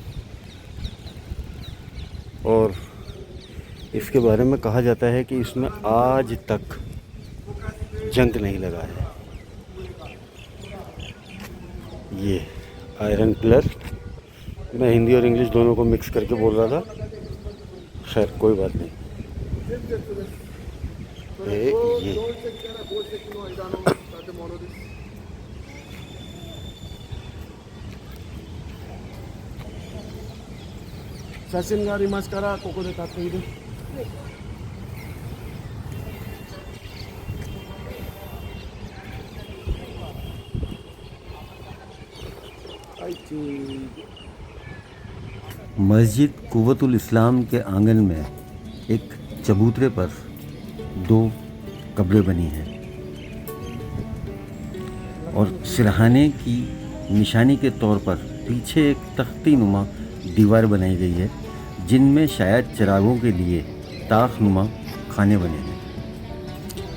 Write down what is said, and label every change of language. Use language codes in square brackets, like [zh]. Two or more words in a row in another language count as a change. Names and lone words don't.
[hi] और इसके बारे में कहा जाता है कि इसमें आज तक जंग नहीं लगा है। ये [en] iron pillar, [hi] मैं हिंदी और इंग्लिश दोनों को मिक्स करके बोल रहा था। खैर कोई बात नहीं। ये [ja] 写真がありますからここで買っている。はいチーズ。 [hi] मस्जिद कुव्वतुल इस्लाम के आंगन में एक चबूतरे पर 2 कब्रें बनी हैं और सिरहाने की निशानी के तौर पर पीछे एक तख्ती नुमा दीवार बनाई गई है जिनमें शायद चिरागों के लिए ताख नुमा खाने बने हैं।